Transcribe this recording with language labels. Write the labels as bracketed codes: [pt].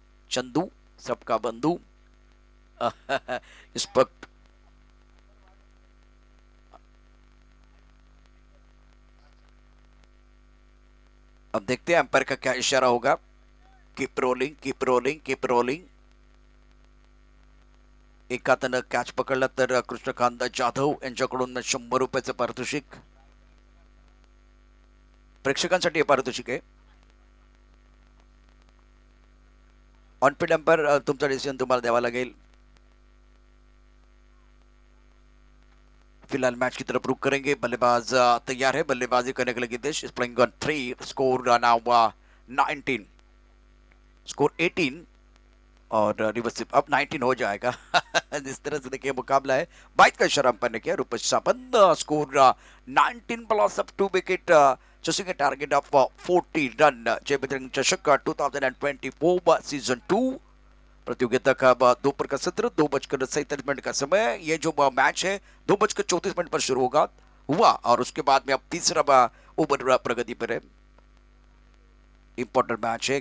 [hi] चंदू सबका बंधु इस वक्त अब देखते हैं अंपायर का क्या इशारा होगा। [en] Keep rolling, keep rolling, keep rolling. [mr] एका हातानं कॅच पकडला तर कृष्णकांत जाधव यांच्याकडून 100 रुपयाचं पारितोषिक, प्रेक्षकांसाठी हे पारितोषिक आहे। ऑन फील्ड अंपायर तुमचा डिसिजन तुम्हाला द्यावा लागेल। [hi] फिलहाल मैच की तरफ रुक करेंगे। बल्लेबाज तैयार है, बल्लेबाजी करने के लिए Gitesh [en] is playing on 3, score now 19, [hi] score 18 और रिवर्स अब 19 हो जाएगा। जिस तरह से देखिए मुकाबला है, 22 का इशारा अंपायर ने किया। Rupesh Sawant score 19 plus up 2 wicket, [en] chasing a target of [hi] 40 run. जय बजरंग चषक 2024 सीजन 2 प्रतियोगिता का 2 का सत्र, 2:47 का समय। ये जो मैच है 2:34 पर शुरू हुआ और उसके बाद में अब तीसरा ओवर प्रगति पर है। इंपॉर्टेंट मैच है।